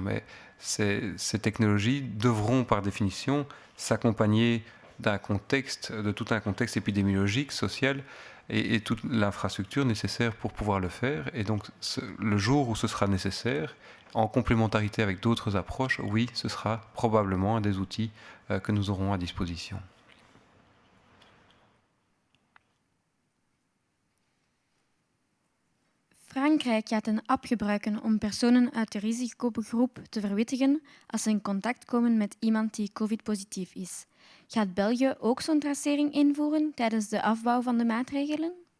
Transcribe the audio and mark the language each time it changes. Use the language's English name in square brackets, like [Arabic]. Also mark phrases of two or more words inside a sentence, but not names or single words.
[French] Mais ces technologies devront par définition s'accompagner d'un contexte, de tout un contexte épidémiologique, social et toute l'infrastructure nécessaire pour pouvoir le faire. Et donc le jour où ce sera nécessaire, en complémentarité avec d'autres approches, oui, ce sera probablement un des outils que nous aurons à disposition. [Dutch] Frankrijk gaat een app gebruiken om personen uit de risicogroep te verwittigen als ze in contact komen met iemand die COVID-positief is. Gaat België ook zo'n tracering invoeren tijdens de afbouw van de maatregelen?